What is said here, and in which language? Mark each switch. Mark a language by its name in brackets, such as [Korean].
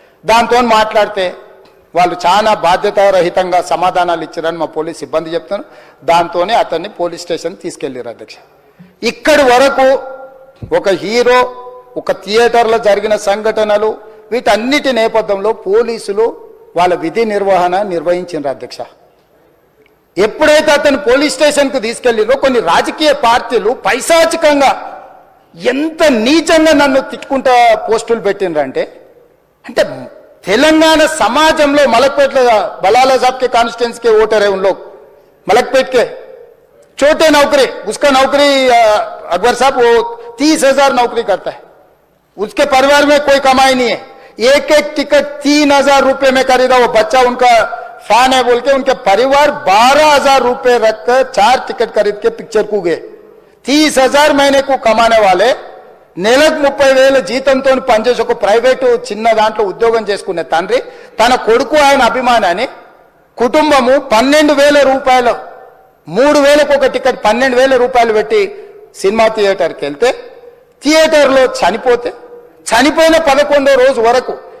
[Telugu] దాంతో మాట్లాడితే వాళ్ళు చాలా బాధ్యతారహితంగా సమాధానాలు ఇచ్చారని మా పోలీస్ సిబ్బంది చెప్తున్నారు, దాంతోనే అతన్ని పోలీస్ స్టేషన్ తీసుకెళ్లారు అధ్యక్ష. ఇక్కడి వరకు ఒక హీరో, ఒక థియేటర్లో జరిగిన సంఘటనలు, వీటన్నిటి నేపథ్యంలో పోలీసులు వాళ్ళ విధి నిర్వహణ నిర్వహించారు అధ్యక్ష. ఎప్పుడైతే అతను పోలీస్ స్టేషన్కు తీసుకెళ్లిరో కొన్ని రాజకీయ పార్టీలు పైశాచికంగా ఎంత నీచంగా నన్ను తిట్టుకుంటా పోస్టులు పెట్టినరంటే, అంటే తెలంగాణ समाजంలో మలక్పేట్ [Hindi] बलाला साहब के कॉन्स्टिट्यूंसी के वोटर है, उन लोग मलकपेट के छोटे नौकरी, उसका नौकरी अकबर साहब वो 30,000 नौकरी करता है, उसके परिवार में कोई कमाई नहीं है, एक टिकट 3,000 रुपए में खरीदा, वो बच्चा उनका फैन है बोल के उनके परिवार 12,000 रुपए रखकर 4 टिकट खरीद के पिक्चर को गए। 30,000 महीने को कमाने वाले [Telugu] నెలకు 30,000 జీతంతో పనిచేసి ఒక ప్రైవేటు చిన్న దాంట్లో ఉద్యోగం చేసుకునే తండ్రి తన కొడుకు ఆయన అభిమానాన్ని కుటుంబము 12,000 రూపాయలు 3,000కు ఒక టికెట్ 12,000 రూపాయలు పెట్టి సినిమా థియేటర్కి వెళ్తే థియేటర్లో చనిపోతే చనిపోయిన 11వ రోజు వరకు